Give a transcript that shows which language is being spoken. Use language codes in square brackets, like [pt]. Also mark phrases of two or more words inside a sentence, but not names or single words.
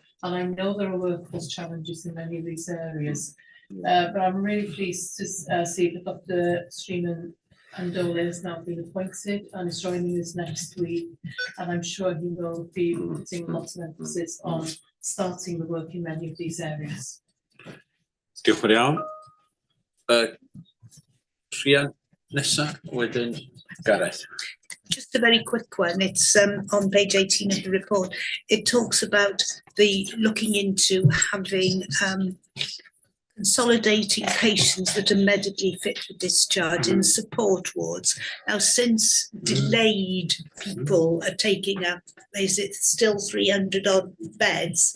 [en] And I know there are workforce challenges in many of these areas, but I'm really pleased to see that Dr. Streeman Andola has now been appointed and is joining us next week. And I'm sure he will be putting lots of emphasis on starting the work in many of these areas. [cy] Diolch yn iawn. Rhian nesa, wedyn Gareth. [en] Just a very quick one. It's on page 18 of the report. It talks about the looking into having consolidating patients that are medically fit for discharge in support wards. Now, since delayed people are taking up, is it still 300 odd beds?